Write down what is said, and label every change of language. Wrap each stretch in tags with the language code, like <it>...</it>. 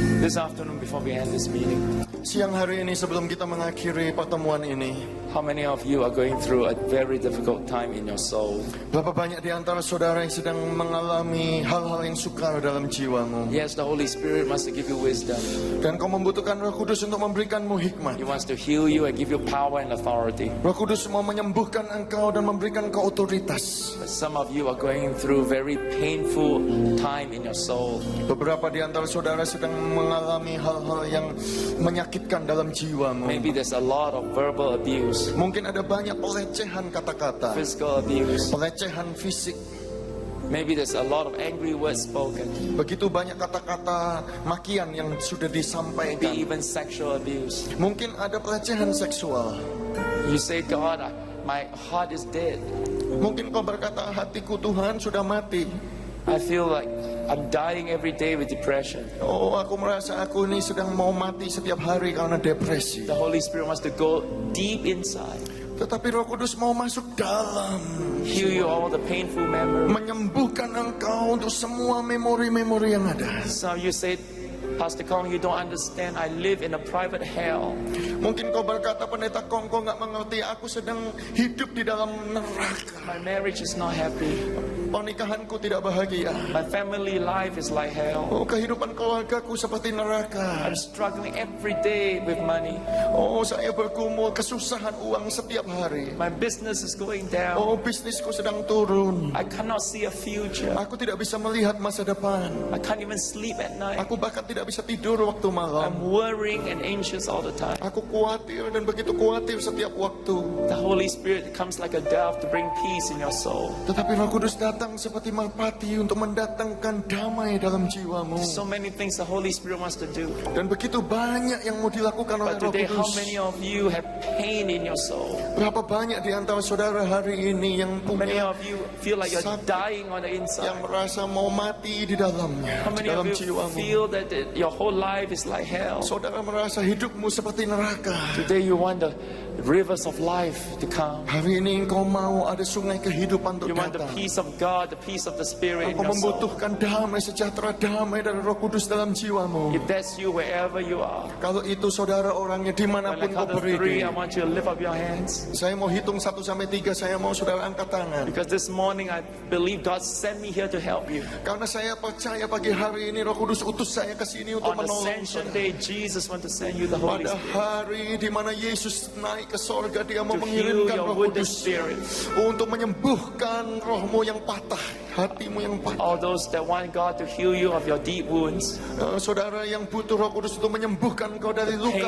<en>This afternoon, before we end this meeting,</en> <id>Siang hari ini sebelum kita mengakhiri pertemuan ini,</id> <en>how many of you are going through a very difficult time in your soul?</en> <id>berapa banyak di antara saudara yang sedang mengalami hal-hal yang sukar dalam jiwamu?</id> <en>Yes, the Holy Spirit wants to give you wisdom.</en> <id>Dan kau membutuhkan Roh Kudus untuk memberikanmu hikmat.</id> <en>He wants to heal you and give you power and authority.</en> <id>Roh Kudus mau menyembuhkan engkau dan memberikan kau otoritas.</id> <en>But some of you are going through very painful time in your soul.</en> <id>Beberapa di antara saudara sedang mengalami hal-hal yang menyakitkan dalam jiwamu.</id> <en>Maybe there's a lot of verbal abuse,</en> <id>Mungkin ada banyak pelecehan kata-kata,</id> <en>physical abuse.</en> <id>pelecehan fisik.</id> <en>Maybe there's a lot of angry words spoken.</en> <id>Begitu banyak kata-kata makian yang sudah</id> <en>Maybe</en> <id>disampaikan.</id> <en>even sexual abuse.</en> <id>Mungkin ada pelecehan seksual.</id> <en>You say, God, my heart is dead.</en> <id>Mungkin kau berkata, hatiku Tuhan sudah mati.</id> <en>I feel like I'm dying every day with depression.</en> <id>Oh, aku merasa aku ini sedang mau mati setiap hari karena depresi.</id> <en>The Holy Spirit wants to go deep inside,</en> <id>Tetapi Roh Kudus mau masuk dalam,</id> <en>heal you all the painful memories.</en> <id>menyembuhkan engkau untuk semua memori-memori yang ada.</id> <en>Some of you say, Pastor Kong, you don't understand. I live in a private hell.</en> <id>Mungkin kau berkata, Pendeta Kong, kau nggak mengerti. Aku sedang hidup di dalam neraka.</id> <en>My marriage is not happy.</en> <id>Pernikahanku tidak bahagia.</id> <en>My family life is like hell.</en> <id>Oh, kehidupan keluargaku seperti neraka.</id> <en>I'm struggling every day with money.</en> <id>Oh, saya bergumul kesusahan uang setiap hari.</id> <en>My business is going down.</en> <id>Oh, bisnisku sedang turun.</id> <en>I cannot see a future.</en> <id>Aku tidak bisa melihat masa depan.</id> <en>I can't even sleep at night.</en> <id>Aku bahkan tidak bisa tidur waktu malam.</id> <en>I'm worrying and anxious all the time.</en> <id>Aku khawatir dan begitu khawatir setiap waktu.</id> <en>The Holy Spirit comes like a dove to bring peace in your soul.</en> <id>Tetapi Roh Kudus datang seperti merpati untuk mendatangkan damai dalam jiwamu.</id> <en>So many things the Holy Spirit wants to do.</en> <id>Dan begitu banyak yang mau dilakukan oleh</id> <en>But today, how</en> <id>Kudus.</id> <en>many of you have pain in your soul?</en> <id>Berapa banyak di antara saudara hari ini yang</id> <en>How many</en> <id>punya,</id> <en>of you feel like you're</en> <id>sakit,</id> <en>dying on the</en> <id>yang</id> <en>inside?</en> <id>merasa mau mati di dalamnya,</id> <en>How</en> <id>di</id> <en>many</en> <id>dalam</id> <en>of you</en> <id>jiwamu.</id> <en>feel that your whole life is like hell?</en> <id>Saudara merasa hidupmu seperti neraka.</id> <en>Today you want the rivers of life to come.</en> <id>Hari ini engkau mau ada sungai kehidupan</id> <en>You want the</en> <id>datang.</id> <en>peace of God, the peace of the Spirit in</en> <id>Engkau</id> <en>your soul.</en> <id>membutuhkan damai sejahtera, damai dari Roh Kudus dalam jiwamu.</id> <en>If that's you, wherever you are,</en> <id>Kalau itu saudara orangnya</id> <en>when I</en> <id>dimanapun kau</id> <en>count to three,</en> <id>berdiri.</id> <en>I want you to lift up your hands.</en> <id>Saya mau hitung 1 sampai 3, saya mau saudara angkat tangan.</id> <en>Because this morning I believe God sent me here to help you.</en> <id>Karena saya percaya pagi hari ini Roh Kudus utus saya ke sini untuk</id> <en>On</en> <id>menolong</id> <en>Ascension</en> <id>saudara.</id> <en>Day, Jesus want to send you the Holy</en> <id>Pada</id> <en>Spirit</en> <id>hari di mana Yesus naik ke sorga, dia mau</id> <en>to heal</en> <id>mengirimkan</id> <en>your</en> <id>Roh</id> <en>wounded</en> <id>Kudus</id> <en>spirit.</en> <id>untuk menyembuhkan rohmu yang patah, hatimu yang patah.</id> <en>All those that want God to heal you of your deep wounds,</en> <id>Saudara yang butuh Roh Kudus untuk menyembuhkan kau dari luka</id>